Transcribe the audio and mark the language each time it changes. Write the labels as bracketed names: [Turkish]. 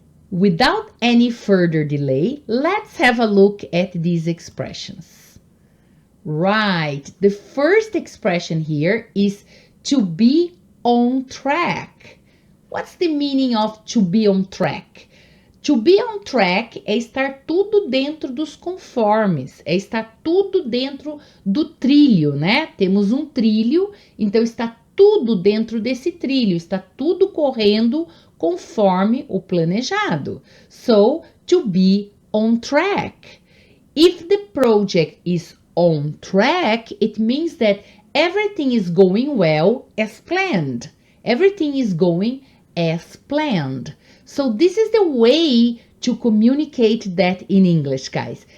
[English] Without any further delay, let's have a look at these expressions. Right, the first expression here is to be on track. What's the meaning of to be on track? To be on track [Portuguese] é estar tudo dentro dos conformes, é estar tudo dentro do trilho, né? Temos um trilho, então está tudo dentro desse trilho, está tudo correndo conforme o planejado. [English] So, to be on track. If the project is on track, it means that everything is going well as planned. Everything is going as planned. So this is the way to communicate that in English, guys.